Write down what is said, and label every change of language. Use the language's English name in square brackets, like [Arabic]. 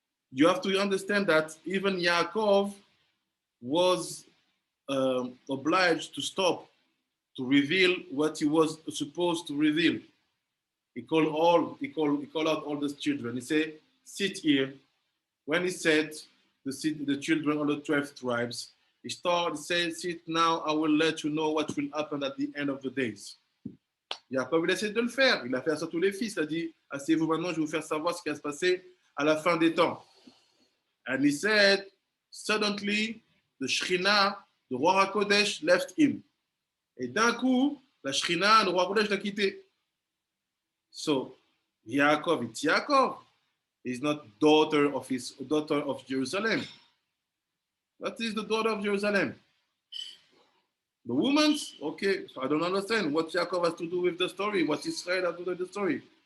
[English] You have to understand that even Yaakov was obliged to stop to reveal what he was supposed to reveal. He called out all the children. He said, sit here. When he said the children of the 12 tribes, he said, sit now, I will let you know what will happen at the end of the days. [French] Jacob, il essaie de le faire. Il a fait ça à tous les fils. Il a dit, asseyez-vous maintenant, je vais vous faire savoir ce qui va se passer à la fin des temps. [English] And he said, suddenly, the Shekhinah, the roi HaKodesh, left him. [French] Et d'un coup, la Shekhinah, le roi HaKodesh l'a quitté. [English] So, Yaakov, it's Yaakov. He's not daughter of Jerusalem. What is the daughter of Jerusalem? The woman's? Okay, so I don't understand what Yaakov has to do with the story, what Israel has to do with the story.